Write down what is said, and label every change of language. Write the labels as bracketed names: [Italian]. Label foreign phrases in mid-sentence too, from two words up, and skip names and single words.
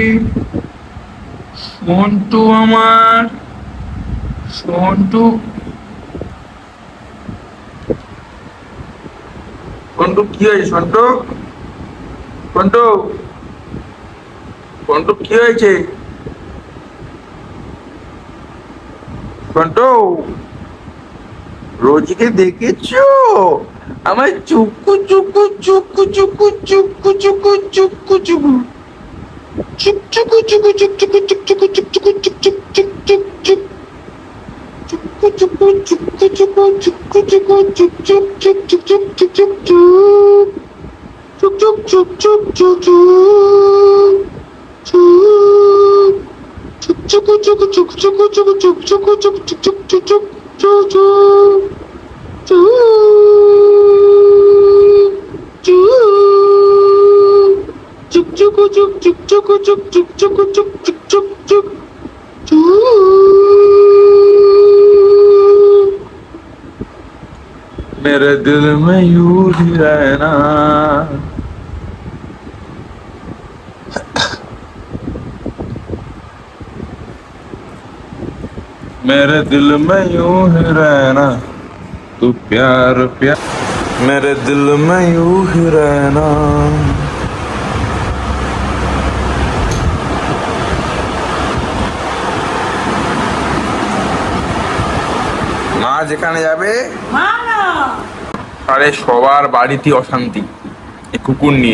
[Bangla] সন্টু আমার, সন্টু, সন্টু কি হয়েছে? সন্টু, সন্টু, সন্টু কি হয়েছে? সন্টু, রোজিকে দেখেছো? আমার চুকু চুকু চুকু চুকু চুকু চুকু চুকু চুকু চুক চুকু চুকু চুক চুকু চুক চুকু চুক চুকু চুক চুক চুক চুক চুক চুকু চুকু চুকু চুকু চুকু চুকু চুক চুক চুক চুক চুক চুক চুক চুক চুক চুক চুক চুক চুক চুকু চুকু চুক চুকু চুকু চুক চুকু চুক চুক চুক চুক চুক চুক চুক চুক চুক চুক চুক চুক চুক চুক চুক চুক চুক চুক চুক [Hindi] मेरे दिल में यूं ही रहना, मेरे दिल में यूं ही रहना, तू प्यार प्यार मेरे दिल में यूं ही रहना। [Bangla] মা যেখানে যাবে, আরে সবার বাড়িতে অশান্তি এই কুকুর নিয়ে।